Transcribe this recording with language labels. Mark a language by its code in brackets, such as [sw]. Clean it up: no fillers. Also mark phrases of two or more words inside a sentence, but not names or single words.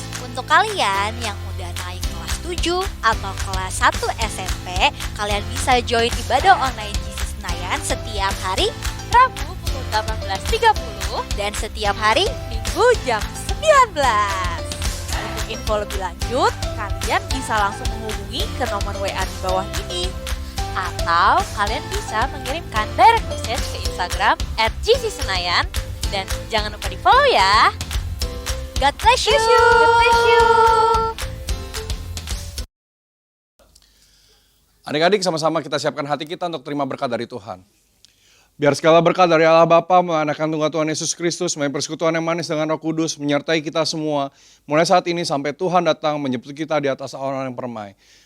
[id] Untuk kalian yang udah naik kelas 7 atau kelas 1 SMP, kalian bisa join ibadah online Jesus Senayan setiap hari Rabu pukul 18.30 dan setiap hari Minggu jam 19. Untuk info lebih lanjut, kalian bisa langsung menghubungi ke nomor WA di bawah ini. Atau kalian bisa mengirimkan [en] direct message [id] ke Instagram @GCSenayan dan jangan lupa di follow ya. [en] God bless you. God bless you. [id] Adik-adik sama-sama kita siapkan hati kita untuk terima berkat dari Tuhan. Biar segala berkat dari Allah Bapa, Anak Tunggal Tuhan Yesus Kristus, main persekutuan yang manis dengan Roh Kudus, menyertai kita semua, mulai saat ini sampai Tuhan datang menjemput kita di atas orang yang permai.